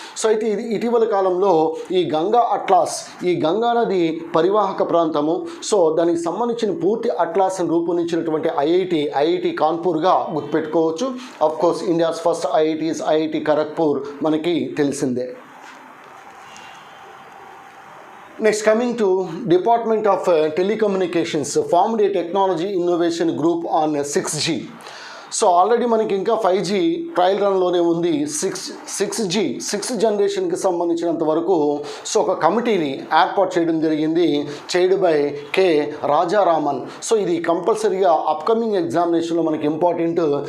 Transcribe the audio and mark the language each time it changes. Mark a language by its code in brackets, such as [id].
[te] So అయితే ఇది ఇటీవల కాలంలో ఈ గంగా అట్లాస్, ఈ గంగా నది పరివాహక ప్రాంతము, దానికి సంబంధించిన పూర్తి అట్లాస్ రూపొందించినటువంటి ఐఐటి కాన్పూర్గా గుర్తుపెట్టుకోవచ్చు. [en] of course India's first IIT Kharagpur [te] మనకి తెలిసిందే. [en] Next, coming to Department of Telecommunications formed a technology innovation group on 6G. [te] So already మనకి ఇంకా 5G ట్రయల్ రన్లోనే ఉంది. 6th జనరేషన్కి సంబంధించినంత వరకు సో ఒక కమిటీని ఏర్పాటు చేయడం జరిగింది, [en] chaired by [te] K Rajaraman. So ఇది కంపల్సరీగా అప్కమింగ్ ఎగ్జామినేషన్లో మనకి ఇంపార్టెంట్.